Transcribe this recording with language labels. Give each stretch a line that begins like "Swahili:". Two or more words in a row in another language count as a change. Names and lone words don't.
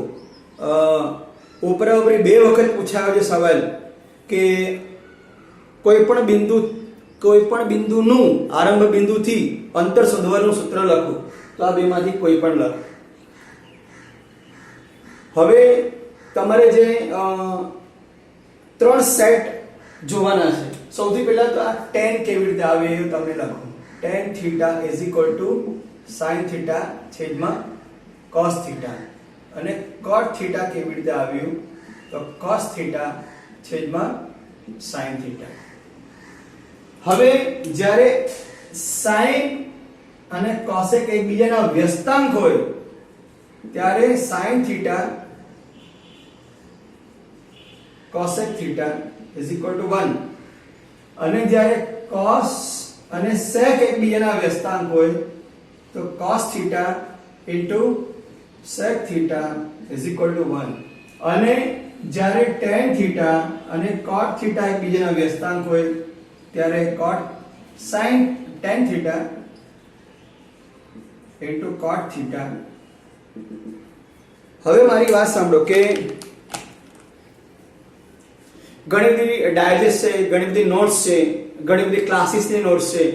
Gujarati: ઉપરા ઉપરી 2 વખત પૂછાયો છે સવાલ કે કોઈ પણ બિંદુનું આરંભ બિંદુથી અંતર શોધવાનું સૂત્ર લખો. તો આ બેમાંથી કોઈ પણ લખો. હવે તમારે જે 3 સેટ જોવાના છે. સૌથી પહેલા તો આ tan કેવી રીતે આવે એ તમે લખો.
English: tan theta is equal to sin theta
Gujarati: છેદમાં
English: cos theta.
Gujarati: અને
English: cot theta
Gujarati: કેવી રીતે આવ્યું તો
English: cos theta
Gujarati: છેદમાં
English: sin theta.
Gujarati: હવે જ્યારે sin અને cosec એકબીજાના વ્યસ્તાંક હોય ત્યારે
English: sin theta cosec theta is equal to 1.
Gujarati: અને જ્યારે cos અને sec એકબીજાના વ્યસ્તાંક હોય તો
English: cos theta into sec theta is equal to 1.
Gujarati: અને જ્યારે
English: tan theta
Gujarati: અને cot theta એકબીજાના વ્યસ્તાંક હોય ત્યારે
English: tan theta into cot theta.
Gujarati: હવે મારી વાત સાંભળો કે ઘણી બધી ડાયજેસ્ટ છે, ઘણી બધી નોટ્સ છે, ઘણી બધી ક્લાસીસની નોટ્સ છે.